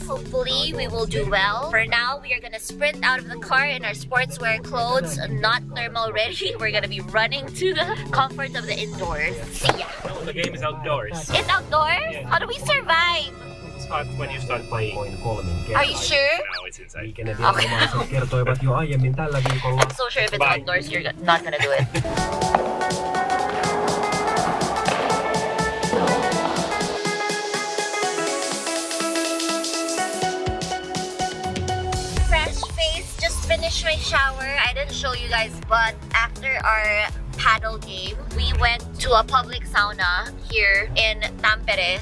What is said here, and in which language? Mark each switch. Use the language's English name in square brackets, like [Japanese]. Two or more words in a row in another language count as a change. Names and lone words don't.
[English] Hopefully, we will do well. For now, we are gonna sprint out of the car in our sportswear clothes, not thermal ready. We're gonna be running to the comfort of the indoors. See ya. No, the game is outdoors. It's outdoors? Yeah. How do we survive? It's hot when you start playing. Are you sure? No, it's inside. [Finnish] Liikenneviranomaiset kertoivat jo aiemmin tällä viikolla. [English] I'm so sure if it's outdoors, you're not gonna do it. Fresh face, just finished my shower. I didn't show you guys, but after our paddle game, we went to a public sauna here in Tampere.